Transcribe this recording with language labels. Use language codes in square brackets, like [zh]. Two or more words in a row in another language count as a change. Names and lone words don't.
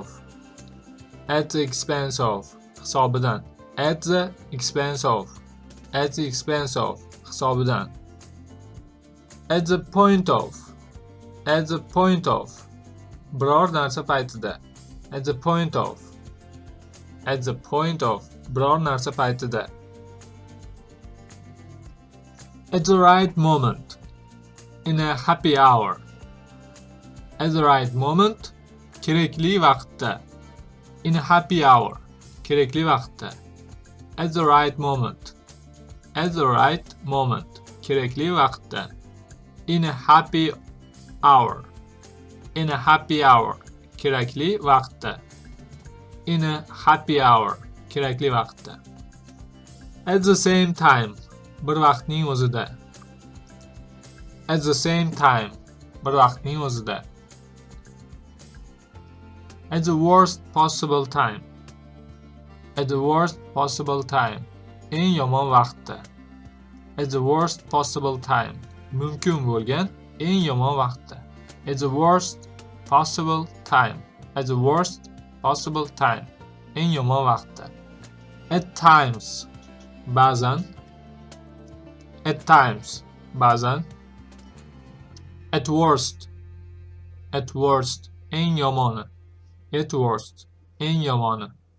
[en] At the expense of. Hisobidan. At the expense of. At the expense of. Hisobidan. At the point of. At the point of. [uz] Biror narsa paytida. [en] At the point of. At the point of. [uz] Biror narsa paytida. [en] At the right moment. In a happy hour. At the right moment. [uz] Kerakli vaqtda. [en] In a happy hour. [uz] Kerakli vaqtda. [en] At the right moment. At the right moment. [uz] Kerakli vaqtda. [en] In a happy hour. In a happy hour. [uz] Kerakli vaqtda. [en] In a happy hour. [uz] Kerakli vaqtda. [en] At the same time. [uz] Bir vaqtning o'zida. [en] At the same time. [uz] Bir vaqtning o'zida. [en] At the worst possible time. At the worst possible time. [uz] Eng yomon vaqtda. [en] At the worst possible time. [uz] Mumkin bo'lgan eng yomon vaqtda. [en] At the worst possible time. At the worst possible time. [uz] Eng yomon vaqtda. [en] At times. [uz] Ba'zan. [en] At times. [uz] Ba'zan. [en] At worst. At worst. [uz] Eng yomoni. [en] At worst. [uz] Eng yomoni.